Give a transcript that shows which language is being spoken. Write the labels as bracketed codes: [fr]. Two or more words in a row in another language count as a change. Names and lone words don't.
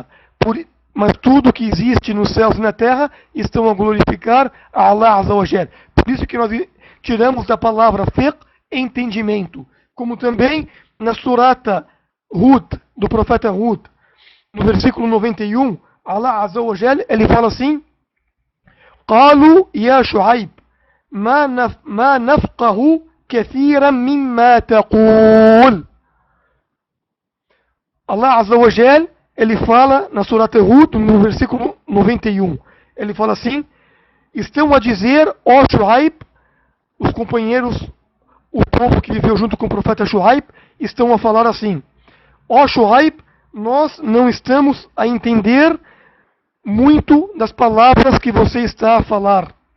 [pt] Mas tudo que existe nos céus e na terra estão a glorificar a Allah [ar] عز وجل. [pt] Por isso que nós tiramos da palavra fiqh entendimento. Como também na surata Hud, do profeta Hud, no versículo 91, [ar] الله عز وجل, [pt] ele fala assim: [ar] قالوا يا شعيب ما نفقه كثيرا مما تقول. الله عز وجل, [pt] ele fala na surata Hud, no versículo 91, ele fala assim: estão a dizer, ó Shuaib, os companheiros, o povo que viveu junto com o profeta Shuaib, estão a falar assim: ó Shuaib, nós não estamos a entender muito das palavras que você está a falar.